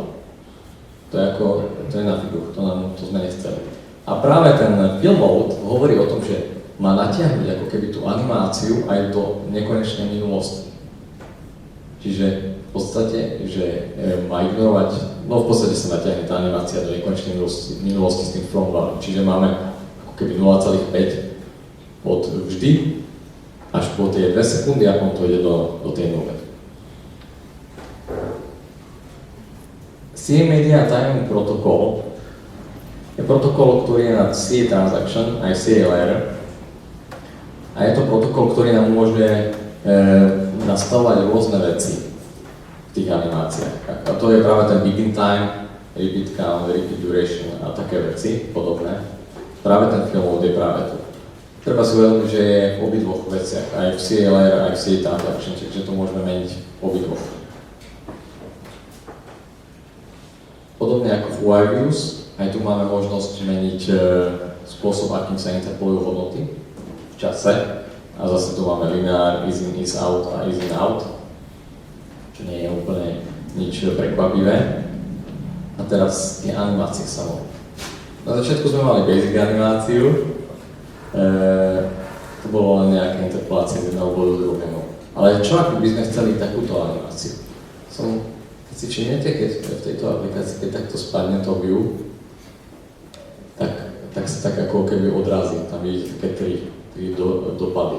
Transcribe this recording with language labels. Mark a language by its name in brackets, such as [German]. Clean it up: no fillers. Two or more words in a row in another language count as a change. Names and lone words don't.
[Slovak] To je na figu, to sme nechceli. A práve ten [English] fill mode [Slovak] hovorí o tom, že má natiahnuť ako keby tú animáciu aj do nekonečnej minulosti. Čiže v podstate, že má ignorovať, no v podstate sa natiahne tá animácia do nekonečnej minulosti s tým [English] from value. [Slovak] Čiže máme ako keby 0,5 od vždy až po tie 2 sekundy a potom to ide do tej nule. CA Media Timing Protocol je protokol, ktorý je na CA Transaction aj CA Layer. A je to protokol, ktorý nám umožňuje nastavovať rôzne veci v tých animáciách. A to je práve ten [English] begin time, repeat count, repeat duration [Slovak] a také veci podobné. Práve ten [English] fill mode [Slovak] je práve tu. Treba si uvedomiť, že je v obidvoch veciach, aj v CA Layer, aj v CA Transaction, čiže to môžeme meniť v obidvoch. Podobne ako v UI Views, aj tu máme možnosť meniť spôsob, akým sa interpolujú hodnoty v čase. A zase tu máme lineár, [English] is in, is out a is in out, [Slovak] čo nie je úplne nič prekvapivé. A teraz tie animácie samotné. Na začiatku sme mali basic animáciu, To bolo len nejaké interpolácie z jedného bodu druhému. Ale čo ak by sme chceli takúto animáciu? Keď si všimnete, keď v tejto aplikácii, keď takto spadne to view, tak sa tak ako keby odrazí, tam vidíte také tri dopady.